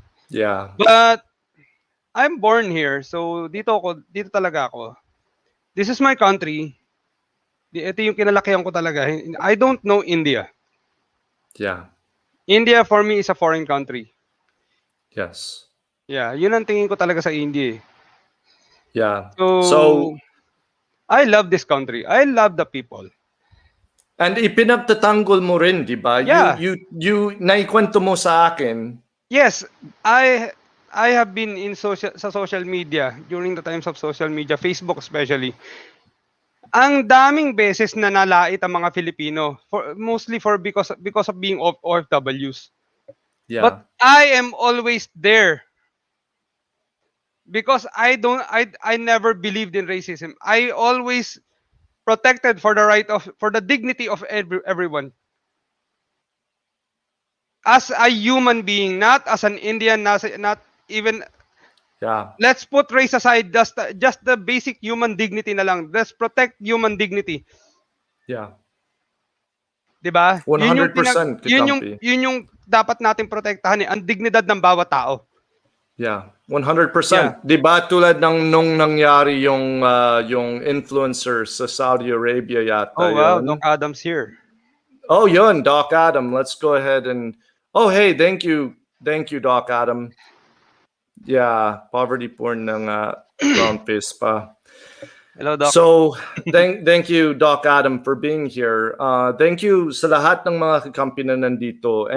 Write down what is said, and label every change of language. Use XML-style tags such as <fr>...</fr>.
<en>Yeah. But I'm born here, so</en> <tl>dito talaga ako.</tl> <en>This is my country.</en> <tl>Ito yung kinalakihan ko talaga.</tl> <en>I don't know India. Yeah. India for me is a foreign country. Yes.</en> <tl>Yeah, yun ang tingin ko talaga sa India.</tl> <en>Yeah. So I love this country. I love the people.</en> <tl>And ipinagtatanggol mo rin, di ba?</tl> <en>Yeah.</en> <tl>You naikwento mo sa akin</tl> <en>Yes, I I have been in social media during the times of social media, Facebook especially.</en> <tl>Ang daming beses na nalait ang mga Filipino</tl> <en>for mostly for because of being</en> <tl>OFWs.</tl> <en>Yeah. But I am always there because I never believed in racism. I always protected for the dignity of everyone as a human being, not as an Indian, not even. Yeah. Let's put race aside, just the basic human dignity</en> <tl>na lang.</tl> <en>Let's protect human dignity, Yeah.</en> <tl>'di ba?</tl> <en>100% Kakampi.</en> <tl>Yun yung dapat nating protektahan ang dignidad ng bawat tao.</tl> <en>Yeah, 100%.</en> <tl>'Di ba tulad ng nung nangyari yung influencer sa Saudi Arabia yata</tl> <en>Oh wow,</en> <tl>yon.</tl> <en>Doc Adams here.</en> <tl>Oh, yun, Doc Adam.</tl> <en>Let's go ahead and oh, hey, thank you. Thank you, Doc Adam. Yeah, poverty porn ng brown face pa. Hello, Doc. So, thank you, Doc Adam, for being here. Thank you</en> <tl>sa lahat ng mga kakampi na nandito.</tl>